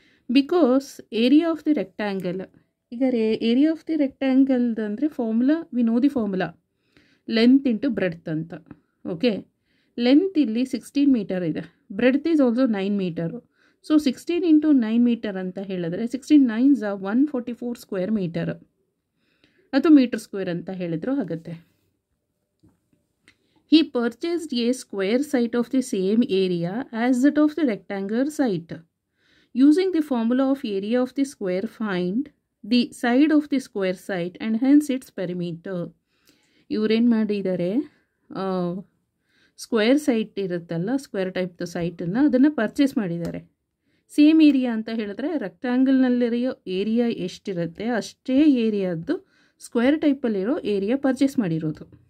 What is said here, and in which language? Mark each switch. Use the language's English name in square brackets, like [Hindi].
[English] Because area of the rectangle, ಈಗ area of the ರೆಕ್ಟ್ಯಾಂಗಲ್ದು ಅಂದರೆ formula, we know the formula, length into breadth ಅಂತ. Okay, length [Kannada] ಇಲ್ಲಿ 16 metre ಇದೆ, [English] Breadth is also 9 metre. So 16 into 9 metre [Kannada] ಅಂತ ಹೇಳಿದ್ರೆ 16 9s 144 square metre, ಅಥವಾ metre square ಅಂತ ಹೇಳಿದ್ರು ಆಗುತ್ತೆ. [English] He purchased a square site of the same area as that of the rectangular site. Using the formula of area of the square, find the side of the square site and hence its perimeter. [Kannada] ಇವರೇನು ಮಾಡಿದ್ದಾರೆ, square site ಇರುತ್ತಲ್ಲ, square ಟೈಪ್ದು ಸೈಟನ್ನು ಅದನ್ನು purchase ಮಾಡಿದ್ದಾರೆ. Same area ಅಂತ ಹೇಳಿದ್ರೆ ರೆಕ್ಟ್ಯಾಂಗಲ್ನಲ್ಲಿರೋ area ಎಷ್ಟಿರುತ್ತೆ ಅಷ್ಟೇ ಏರಿಯಾದ್ದು square ಟೈಪಲ್ಲಿರೋ area purchase ಮಾಡಿರೋದು.